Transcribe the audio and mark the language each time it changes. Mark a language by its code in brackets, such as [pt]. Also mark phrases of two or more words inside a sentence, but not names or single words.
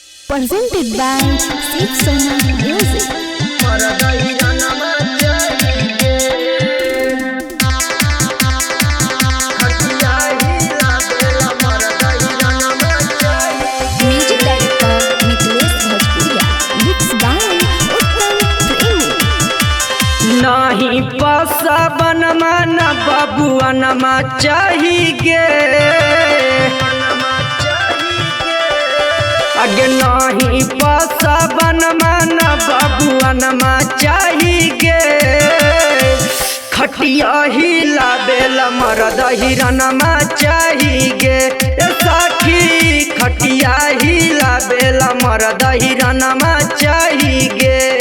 [en] presented by Shiv Sona Music. Music director Nikhilesh Bhojpuria. Mixed by Uttam Premi. [bho] नहीं पासा बनमा न बबुआ नमा चाहिए अगे नहीं पासा बनमा न बबुआ नमा चाहिए खटिया ही लाबेला मरद हिरनमा चाहिए साखी खटिया ही लाबेला मरद हिरनमा चाहिए।